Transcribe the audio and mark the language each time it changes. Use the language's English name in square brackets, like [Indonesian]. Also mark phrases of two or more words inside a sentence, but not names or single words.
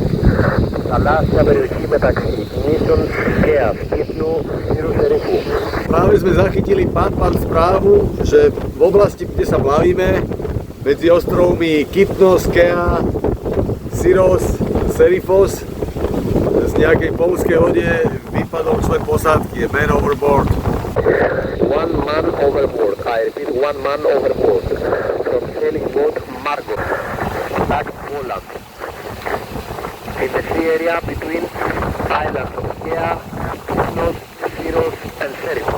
[Greek] Θαλάσσια περιοχή μεταξύ νήσων Σκέας, Kytnu, Syrus Serifu. [Slovak] Práve sme zachytili pán správu, že v oblasti, kde sa plavíme, medzi ostrovmi Kytno, Skea, Syros, Serifos, z nejakej poľskej lode vypadol člen posádky, je [English] man overboard. One man overboard, I repeat, one man overboard. From sailing boat Margot, back to Poland. In the sea area between islands of Skea, Kytnos, Syros and Serifos.